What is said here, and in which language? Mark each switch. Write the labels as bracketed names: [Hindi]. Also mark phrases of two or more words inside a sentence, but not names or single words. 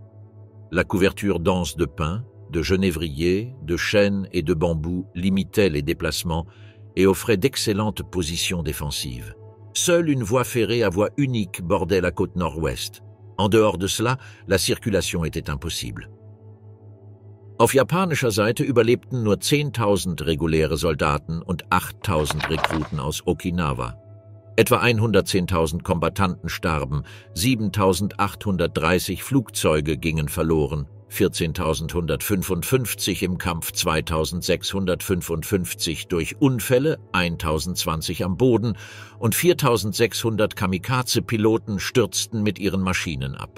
[French] La couverture dense de pins, de genévriers, de chênes et de bambous limitait les déplacements et offrait d'excellentes positions défensives. Seule une voie ferrée à voie unique bordait la côte nord-ouest. En dehors de cela, la circulation était impossible. [German] Auf japanischer Seite überlebten nur 10.000 reguläre Soldaten und 8.000 Rekruten aus Okinawa. Etwa 110.000 Kombattanten starben, 7.830 Flugzeuge gingen verloren, 14.155 im Kampf, 2.655 durch Unfälle, 1.020 am Boden und 4.600 Kamikaze-Piloten stürzten mit ihren Maschinen ab.